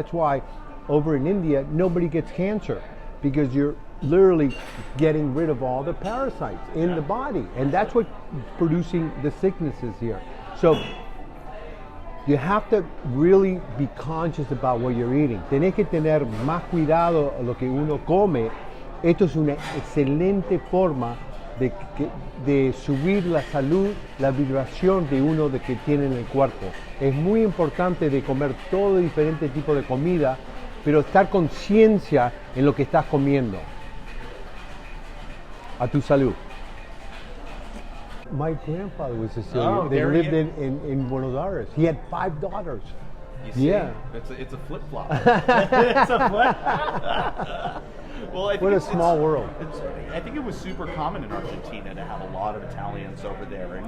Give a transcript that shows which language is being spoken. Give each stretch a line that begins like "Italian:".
English: That's why over in India, nobody gets cancer, because you're literally getting rid of all the parasites in the body. And that's what's producing the sicknesses here. So you have to really be conscious about what you're eating.
Spanish: Tenés que tener más cuidado a lo que uno come. Esto es una excelente forma de subir la salud, la vibración de uno de que tiene en el cuerpo. Es muy importante de comer todo diferente tipo de comida, pero estar conciencia en lo que estás comiendo. A tu salud.
English: My grandfather was Sicilian. Oh, they there lived he in Buenos Aires. He had 5 daughters. You see, Yeah. it's a flip flop. It's a flip. Well, I think What a small world. I think it was super common in Argentina to have a lot of Italians over there, and